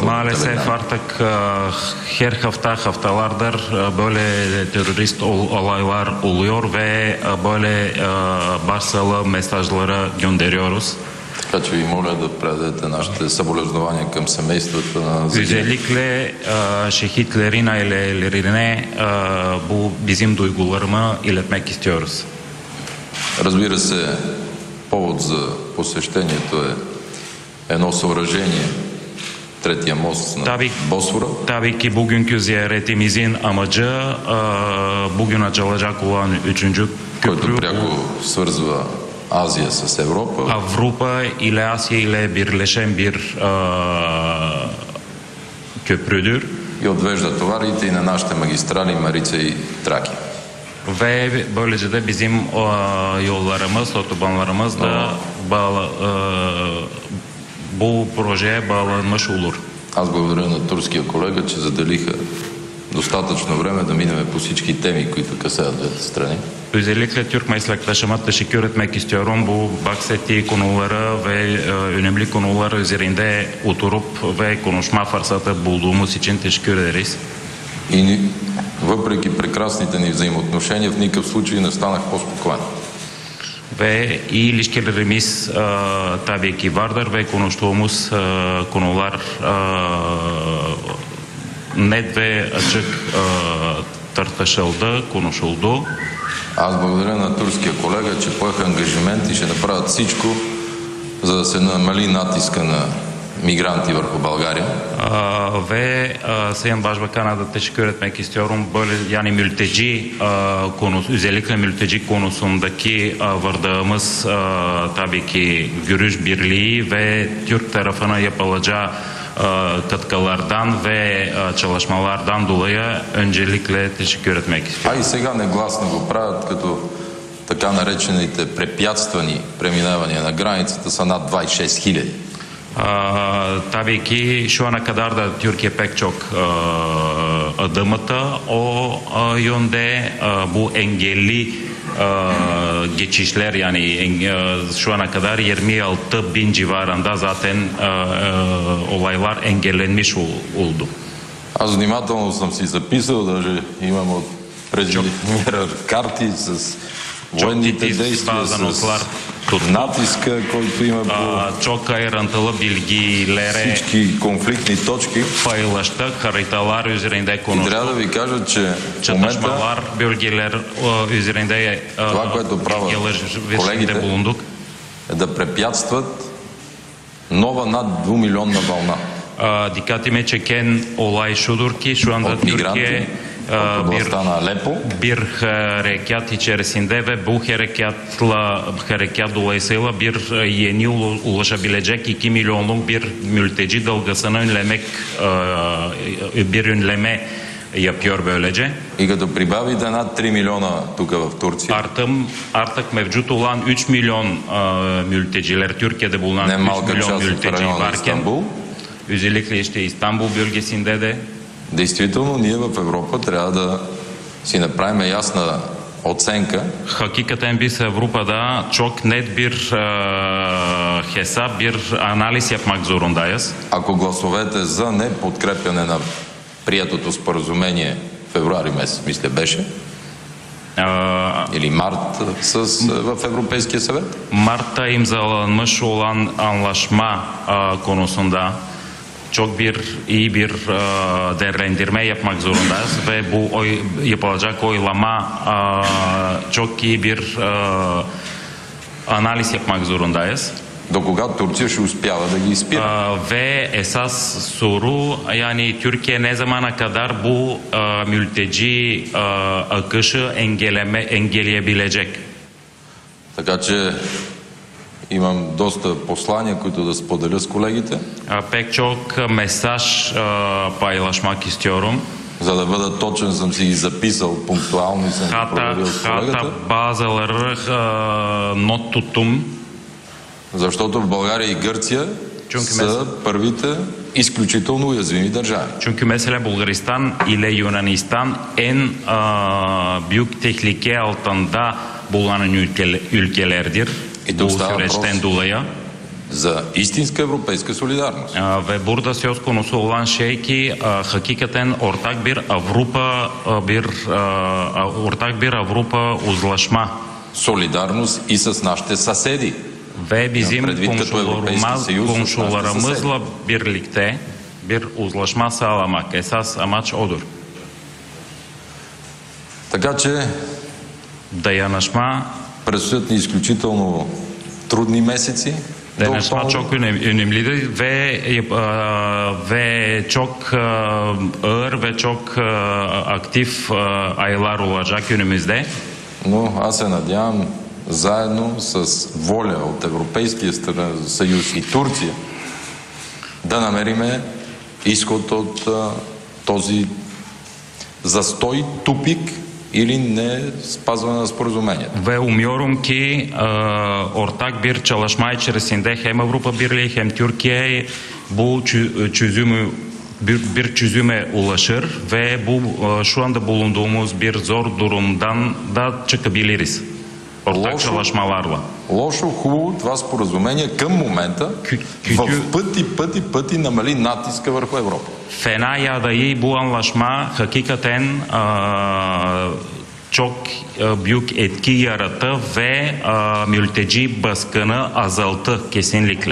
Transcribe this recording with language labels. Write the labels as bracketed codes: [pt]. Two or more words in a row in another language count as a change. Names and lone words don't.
[tr] Maalesef artık her haftalardır böyle terörist olaylar oluyor ve böyle başsağlığı mesajları gönderiyoruz. [bg] Така че ви моля да предадете нашите съболезнования към семействата на загиналите. [tr] Özellikle şehitlerin ailelerine bu bizim duygularımı iletmek istiyoruz. [bg] Разбира се, повод за посещението е едно съоръжение, третия мост на Босфора. [tr] Tabii ki bugünkü ziyaretimizin amacı bugün açılacak olan 3. [bg] който [tr] köprü, [bg] пряко свързва Азия с Европа. [tr] Avrupa ile Asya ile birleşen bir köprüdür. [bg] И отвежда товарите и на нашите магистрали Марица и Тракия. [tr] Ve böylece de bizim yollarımız, otobanlarımız da bu projeye bağlanmış olur. [bg] Аз благодаря на турския колега, че заделиха достатъчно време да минем по всички теми, които касаят двете страни. [tr] Özellikle Türk meslektaşıma teşekkür etmek istiyorum. Bu bahsettiği konuları ve önemli konular üzerinde oturup ve konuşma fırsatı bulduğumuz için teşekkür ederiz. [bg] И въпреки прекрасните ни взаимоотношения, в никакъв случай не станах по-спокоен. [tr] Ve iyi ilişkilerimiz tabii ki vardır ve konuştuğumuz konular net ve açık tartışıldı, konuşuldu. [bg] Аз благодаря на турския колега, че поеха ангажимент и ще направят всичко, за да се намали натиска на migranti върху България. [tr] Ve Sayın Başbakan'a da teşekkür etmek istiyorum. Böyle yani mülteci konusu, özellikle mülteci konusundaki vardığımız tabii ki görüş birliği ve Türk tarafına yapılacağı katkılardan ve çalışmalardan dolayı öncelikle teşekkür etmek istiyorum. [bg] А и сега негласно го правят, като така наречените препятствани преминавания на границата са над 26 хиляди. [tr] Tabii ki şu ana kadar da Türkiye pek çok adım attı. O yönde bu engelli geçişler yani şu ana kadar 26 bin civarında zaten olaylar engellenmiş oldu. [bg] Аз внимателно съм си записал, даже имам от премиера карти с военните действия, с натиска, който има по [tr] çok ayrıntılı bilgilere [bg] всички конфликтни точки. [tr] paylaştık. Haritalar üzerinde [bg] И [tr] konuştuk. [bg] трябва да ви кажа, че в момента [tr] Çatışmalar, bölgeler üzerinde [bg] това, което правят [tr] bilgiler [bg] колегите, [tr] üzerinde bulunduk. [bg] е да препятстват nova над 2 милионна вълна [tr] Dikkatimi çeken olay şudur ki şu anda [bg] от мигранти [tr] Türkiye [bg] от областта на Алепо. [tr] bir harekat içerisinde ve bu harekat dolayısıyla bir yeni ulaşabilecek 2 milyonluk bir mülteci dalgasını bir önleme yapıyor böylece. [bg] И като прибавите над 3 милиона тук в Турция, [tr] Artık mevcut olan 3 milyon mülteciler, Türkiye'de bulunan 3 [bg] немалка [tr] milyon [bg] част от [tr] mülteci [bg] района на [tr] varken, [bg] Истанбул, [tr] özellikle işte İstanbul bölgesinde de [bg] действително ние в Европа трябва да си направим ясна оценка [tr] hakikaten biz Avrupa'da çok net bir hesap, bir analiz yapmak zorundayız. [bg] ако гласовете за неподкрепяне на приетото споразумение февруари месец, мисля беше, или март в Европейския съвет, [tr] Mart'ta imzalanmış olan anlaşma konusunda çok iyi bir değerlendirme yapmak zorundayız ve bu yapılacak oylama çok iyi bir analiz yapmak zorundayız. [bg] до кога Турция ще успява да ги изпира. [tr] Ve esas soru yani Türkiye ne zamana kadar bu mülteci akışı engelleyebilecek? [bg] Така че имам доста послания, които да споделя с колегите, [tr] Pek çok mesaj paylaşmak istiyorum. [bg] за да бъда точен, съм си ги записал пунктуално и съм ги проверил с колегата. [tr] Hatta bazıları not tuttum. [bg] Защото в България и Гърция са първите изключително уязвими държави. [tr] Çünkü mesela Bulgaristan ile Yunanistan en büyük tehlike altında bulunan ülkelerdir bu süreçten dolayı. [bg] За истинска европейска солидарност. [tr] Ve burada söz konusu olan şey ki hakikaten ortak bir Avrupa uzlaşma. [bg] Солидарност и с нашите съседи. [tr] Ve bizim komşularımızla birlikte bir uzlaşma sağlamak. Esas amaç odur. [bg] Така че [tr] Dayanışma [bg] предстоят ни изключително трудни месеци. [tr] Dayanışma çok önemlidir ve çok ağır ve çok aktif aylar olacak önümüzde. [bg] Но аз се надявам заедно с воля от Европейския съюз и Турция да намериме изход от този застой, тупик или не спазване на споразумението. [tr] Ve umuyorum ki ortak bir çalışma içerisinde hem Avrupa Birliği hem Türkiye bu bir çözüme ulaşır ve bu şu anda bulunduğumuz bir zor durumdan da çıkabiliriz. Ortak çalışmalarla. [bg] Лошо, хубаво, това споразумение към момента в пъти намали натиска върху Европа. [tr] Fena ya da iyi bu anlaşma hakikaten çok büyük etki yarattı ve mülteci baskını azalttı kesinlikle.